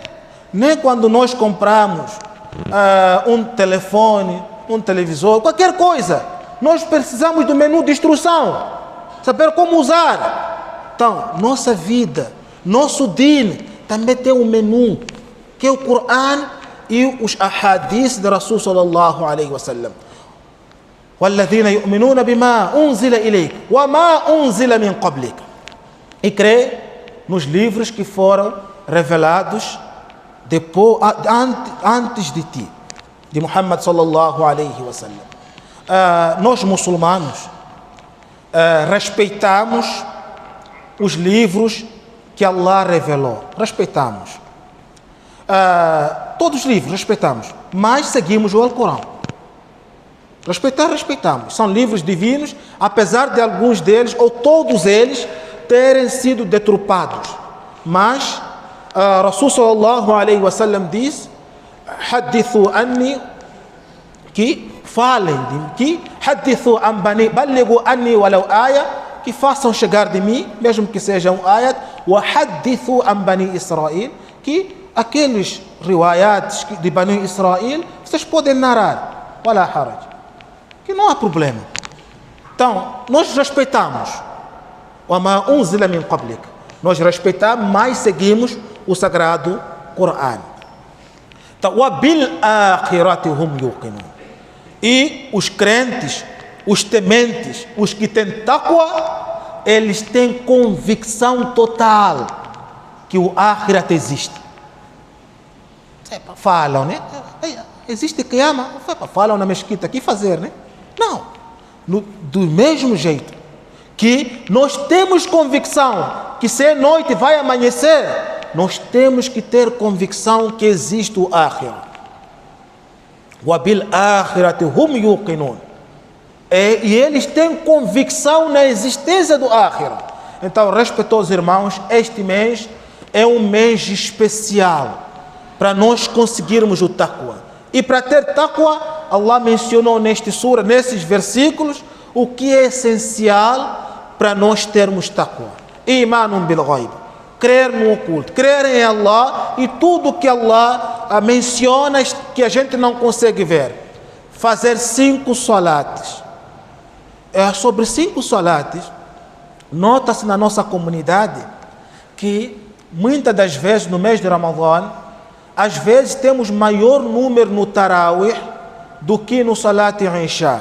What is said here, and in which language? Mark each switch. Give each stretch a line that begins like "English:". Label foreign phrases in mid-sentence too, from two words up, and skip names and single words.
Portuguese: Nem quando nós compramos um telefone, um televisor, qualquer coisa, nós precisamos do menu de instrução, saber como usar. Então, nossa vida, nosso din também tem um menu, que é o Coran e os ahadith de Rasul
Arabic: صلى الله عليه وسلم. وَالَّذِينَ يُؤْمِنُونَ بِمَا أُنزِلَ إِلَيْكَ وَمَا أُنزِلَ مِنْ قَبْلِكَ.
Portuguese: E crê nos livros que foram revelados depois, antes de ti, de Muhammad
Arabic: صلى الله عليه وسلم.
Portuguese: Nós muçulmanos respeitamos os livros que Allah revelou, respeitamos. Todos os livros respeitamos, mas seguimos o Alcorão. Respeitamos. São livros divinos, apesar de alguns deles, ou todos eles, terem sido deturpados. Mas Rasul
Arabic: صلى الله عليه وسلم
Portuguese: diz,
Arabic: حدثوا عني,
Portuguese: que falem de mim, que
Arabic: حدثوا عن بني بلغوا عني ولو آية,
Portuguese: que façam chegar de mim, mesmo que seja um ayat,
Arabic: وحدثوا عن بني إسرائيل,
Portuguese: que aqueles riwayats de Bani Israel, vocês podem narrar,
Arabic: ولا حرج,
Portuguese: que não há problema. Então, nós respeitamos,
Arabic: وَمَا أُنزِلَ مِنْ قَبْلِكَ,
Portuguese: nós respeitamos, mas seguimos o sagrado Coran. Então,
Arabic: وَبِالْآخِرَةِ هُمْ يُوقِنُونَ.
Portuguese: E os crentes, os tementes, os que têm taqwa, eles têm convicção total que o Akhirat existe. Falam, né? Existe Qiyamah? Falam na mesquita, aqui fazer, né? Não. Do mesmo jeito que nós temos convicção que se é noite vai amanhecer, nós temos que ter convicção que existe o Akhirah.
Arabic: وَبِالْآخِرَةِ هُمْ يُوقِنُونَ.
Portuguese: E eles têm convicção na existência do Akhirah. Então, respeitosos irmãos, este mês é um mês especial para nós conseguirmos o taqwa. E para ter taqwa, Allah mencionou neste sura, nesses versículos, o que é essencial para nós termos taqwa.
Arabic: إيمان بالغيب,
Portuguese: crer no oculto, crer em Allah e tudo que Allah menciona que a gente não consegue ver. Fazer 5 salates. Sobre 5 salates, nota-se na nossa comunidade que muitas das vezes no mês de Ramadã, às vezes temos maior número no Tarawih do que no
Arabic: صلاة العشاء.